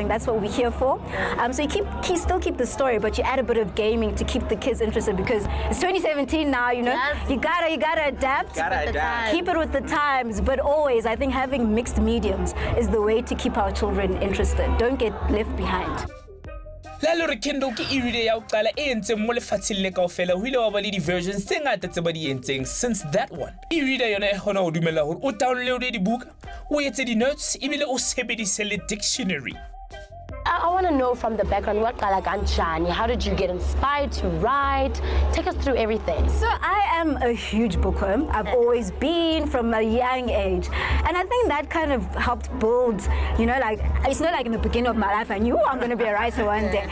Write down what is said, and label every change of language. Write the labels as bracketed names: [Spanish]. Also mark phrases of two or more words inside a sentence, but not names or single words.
[English] That's what we're here for. So you still keep the story, but you add a bit of gaming to keep the kids interested, because it's 2017 now. Yes. You gotta adapt. Keep it with the times, but always, I think having mixed mediums is the way to keep our children interested. Don't get left behind. [Southern Sotho] La re Kindle ke e-reader ya o qala e entseng mo lefatsheng le kaofela ho ile wa ba le di-versions tse ngata tse ba di entseng [English] since that one. [Southern Sotho] E-reader yona e kgona ho dumella hore o downloade dibuka, o etse di-notes, ebile o sebedise le dictionary. [English] I want to know from the background, how did you get inspired to write? Take us through everything. So I am a huge bookworm. I've always been from a young age. And I think that kind of helped build, it's not like in the beginning of my life I knew I'm going to be a writer one day.